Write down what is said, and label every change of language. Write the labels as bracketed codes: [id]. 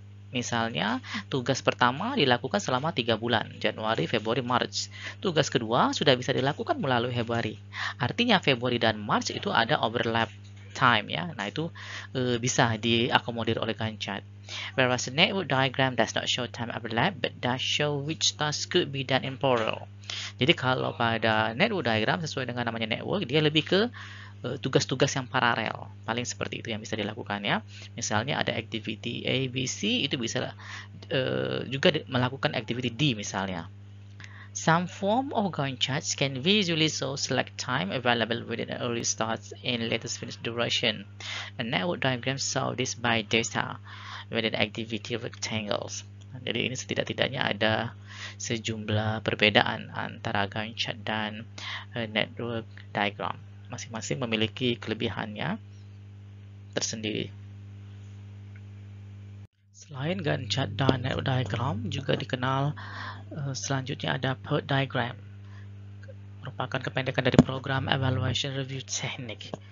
[id] Misalnya, tugas pertama dilakukan selama 3 bulan, Januari, Februari, Maret. Tugas kedua sudah bisa dilakukan melalui Februari. Artinya Februari dan Maret itu ada overlap time ya. Nah, itu bisa diakomodir oleh Gantt chart. [en] Whereas the network diagram does not show time overlap, but does show which task could be done in parallel. [id] Jadi kalau pada network diagram sesuai dengan namanya network, dia lebih ke tugas-tugas yang paralel, paling seperti itu yang bisa dilakukan ya. Misalnya ada activity A, B, C, itu bisa juga melakukan activity D misalnya. [en] Some form of Gantt charts can visually show select time available within an early start and latest finish duration. A network diagram show this by data within activity rectangles. [id] Jadi ini setidak-tidaknya ada sejumlah perbedaan antara Gantt chart dan network diagram. Masing-masing memiliki kelebihannya tersendiri. Selain Gantt chart dan network diagram, juga dikenal selanjutnya ada PERT diagram, merupakan kependekan dari program Evaluation Review Technique.